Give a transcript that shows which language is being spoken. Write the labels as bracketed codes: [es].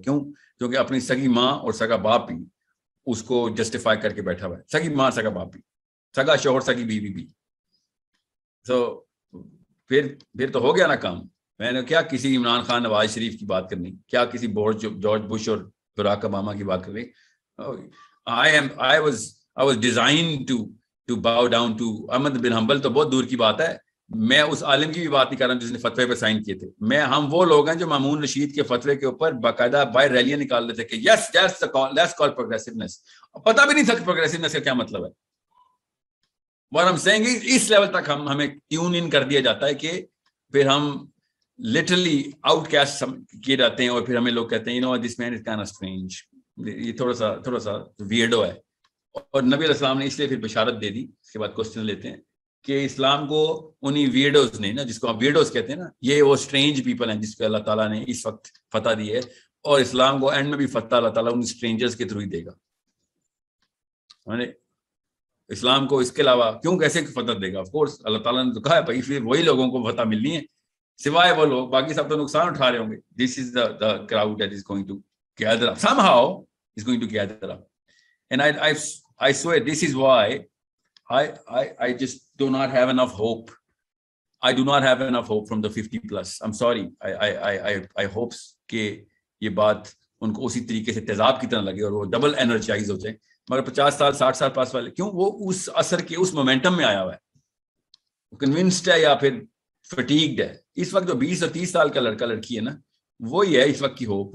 [ur] کیوں؟ کیونکہ اپنی سگی ماں اور سگا باپ بھی اس کو جسٹیفائی کر کے بیٹھا ہوا ہے. سگی ماں, سگا باپ بھی, سگا شوہر, سگی بیوی بھی. تو پھر تو ہو گیا نا کام. میں نے کیا کسی عمران خان نواز شریف کی بات کرنی, کیا کسی جارج بش اور براک اوباما کی بات کرنی. [en] I was designed to bow down to Ahmad bin Hanbal. [ur] تو بہت دور کی بات ہے. میں اس عالم کی بھی بات نہیں کر رہا ہوں جس نے فتوے پہ سائن کیے تھے. ہم وہ لوگ ہیں جو مامون رشید کے فتوے کے اوپر باقاعدہ باہر ریلیاں نکال رہے تھے کہ [en] Yes let's call progressiveness. [ur] پتہ بھی نہیں تھا کہ پروگریسونیس کا کیا مطلب ہے. اور ہم سینگ اس لیول تک ہمیں ٹیون ان کر دیا جاتا ہے کہ پھر ہم لٹرلی آؤٹ کاسٹ کیے جاتے ہیں, اور پھر ہمیں لوگ کہتے ہیں [en] you know this man is kind of strange, [ur] یہ تھوڑا سا ویئرڈو ہے. اور نبی علیہ السلام نے اس لیے پھر بشارت دے دی. اس کے بعد کوسچن لیتے ہیں کہ اسلام کو انہی ویئرڈوز نے نا, جس کو ہم ویئرڈوز کہتے ہیں نا, یہ وہ اسٹرینج پیپل ہیں جس کو اللہ تعالیٰ نے اس وقت فتح دی ہے, اور اسلام کو اینڈ میں بھی فتح اللہ تعالیٰ ان اسٹرینجرز کے تھرو ہی دے گا. اسلام کو اس کے علاوہ کیوں کیسے فتح دے گا؟ آف کورس اللہ تعالیٰ نے تو کہا ہے بھائی پھر وہی لوگوں کو فتح ملنی ہے, سوائے وہ لوگ, باقی سب تو نقصان اٹھا رہے ہوں گے. [en] This is the crowd that is going to gather up somehow, is going to gather up. And I swear this is why I just do not have enough hope. I do not have enough hope from the 50 plus. I'm sorry. I hope [ur] کہ یہ بات ان کو اسی طریقے سے تیزاب کی طرح لگے اور وہ ڈبل انرجائز ہو جائیں. مگر 50 سال 60 سال پاس والے کیوں, وہ اس اثر کے اس مومنٹم میں آیا ہوا ہے, کنونسڈ ہے یا پھر فٹیگڈ ہے. اس وقت جو 20 اور 30 سال کا لڑکا لڑکی ہے نا, وہی ہے اس وقت کی ہوپ.